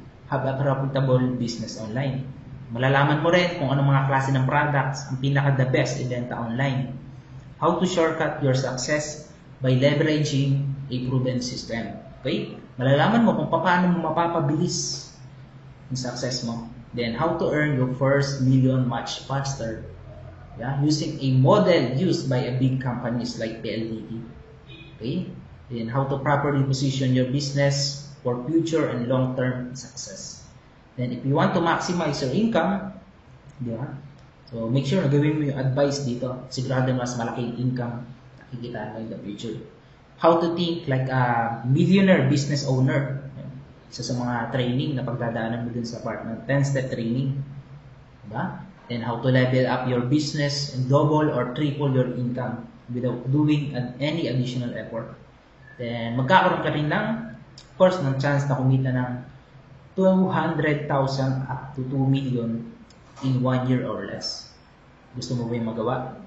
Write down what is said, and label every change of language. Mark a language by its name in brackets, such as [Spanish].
[English] Have a profitable business online. [Filipino] Malalaman mo rin kung anong mga klase ng products ang pinaka-the best ibenta online. [English] How to shortcut your success by leveraging a proven system. Okay? [Filipino] Malalaman mo kung paano mo mapapabilis yung success mo. [English] Then, how to earn your first million much faster. Yeah, using a model used by a big companies like PLDT. Okay? Then how to properly position your business for future and long-term success. Then if you want to maximize your income, di ba? So make sure [Filipino] na gawin mo yung advice dito. Sigurado mas malaking income nakikita mo [English] in the future. How to think like a millionaire business owner. [Filipino] Isa sa mga training na pagdadaanan mo dun sa part ng 10-step training. Diba? [English] Then how to level up your business and double or triple your income without doing any additional effort. [Filipino] Then magkakaroon ka rin ng, of course, ng chance na kumita ng 200,000 up to 2 million in 1 year or less. Gusto mo ba yung magawa?